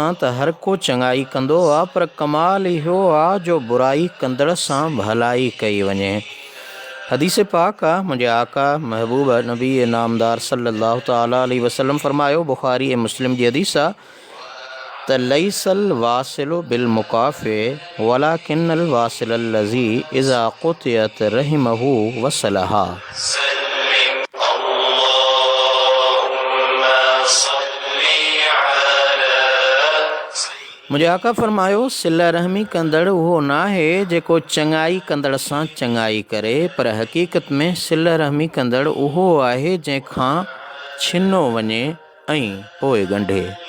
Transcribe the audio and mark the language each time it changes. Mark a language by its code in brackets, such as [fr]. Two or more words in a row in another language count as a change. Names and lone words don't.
[sd] त हर को चङाई कंदो आहे, पर कमाल इहो आहे जो बुराई कंदड़ सां भलाई कई वञे। हदीस पाक आहे, मुंहिंजे आका महबूब नबी नामदार [ar] صلى الله تعالى عليه وسلم [sd] फरमायो, बुखारी ऐं मुस्लिम जी हदीस आहे त [ar] ليس الواصل بالمكافئ ولكن الواصل الذي إذا قطعت رحمه وصلها. [sd] मुंहिंजे आका फरमायो, सिला रहमी कंदड़ उहो न आहे जेको चङाई कंदड़ सां चङाई करे, पर हक़ीक़त में सिला रहमी कंदड़ उहो आहे जंहिंखां छिनो वञे ऐं पोइ ॻंढे।